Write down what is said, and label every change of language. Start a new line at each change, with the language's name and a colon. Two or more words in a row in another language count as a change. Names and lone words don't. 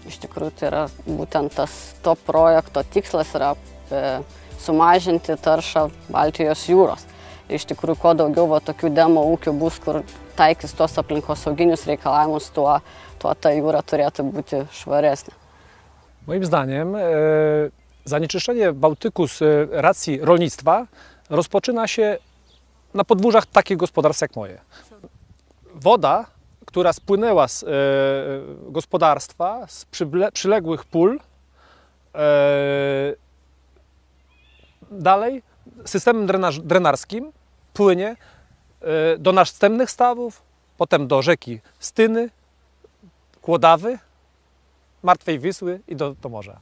Lithuanian: Iš tikrųjų, tai yra būtent to projekto tikslas yra sumažinti taršą Baltijos jūros. Iš tikrųjų, kuo daugiau tokių demo ūkių bus, kur taikys tos aplinkosauginius reikalavimus, tuo ta jūra turėtų būti švaresnė.
Polish: Moim zdaniem zanieczyszczenie Bałtyku z racji rolnictwa rozpoczyna się na podwórzach takich gospodarstw jak moje. Woda, która spłynęła z gospodarstwa, z przyległych pól, dalej systemem drenarskim płynie do następnych stawów, potem do rzeki Styny, Kłodawy, Martwej Wisły i do morza.